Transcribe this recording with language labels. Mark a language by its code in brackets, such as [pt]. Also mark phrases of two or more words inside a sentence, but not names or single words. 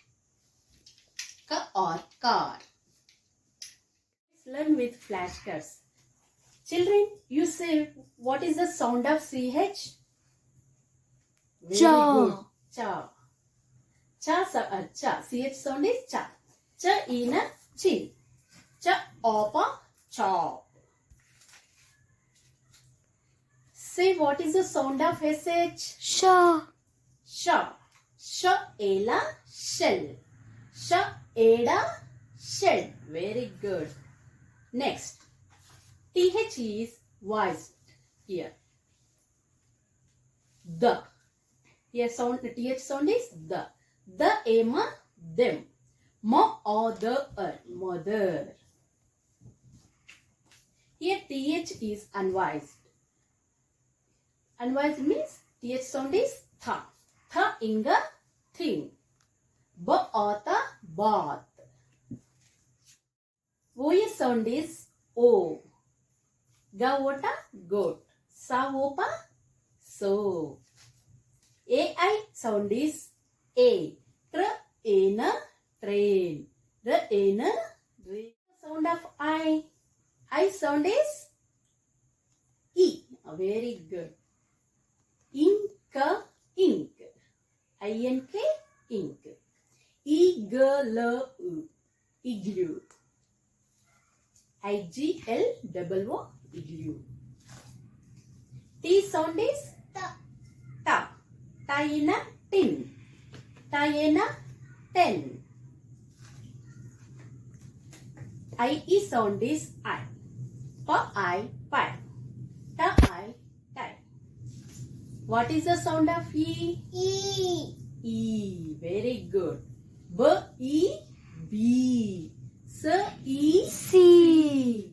[en] Car. Let's learn with flashcards. Children, you say what is the sound of CH? Very Cha. good. Cha. Cha. CH sound is cha. Cha in a chin. Cha opa, chop. Say what is the sound of SH? Sha. Sha. Sha ela, shell. Sha eda, shell. Very good. Next. TH is voiced here. The. Here sound, TH sound is the. The ema, them. Ma or the mother. Here TH is unvoiced. Unvoiced means TH sound is tha. Tha inga, thing. Ba ata, bath. OA sound is O. Ga ota, goat. Sa opa, so. AI sound is A. Tra ena, train. Ra ena, rain. Sound of I. I sound is E. Very good. Inka, ink. INK, ink. Igloo, igloo. IGLOO, igloo. T sound is ta. Ta. Ta in a tin. Ta in a ten. IE sound is I. Pa I, pie. Ta I, tie. What is the sound of E? E. E. Very good. B, E, B. S, E, C.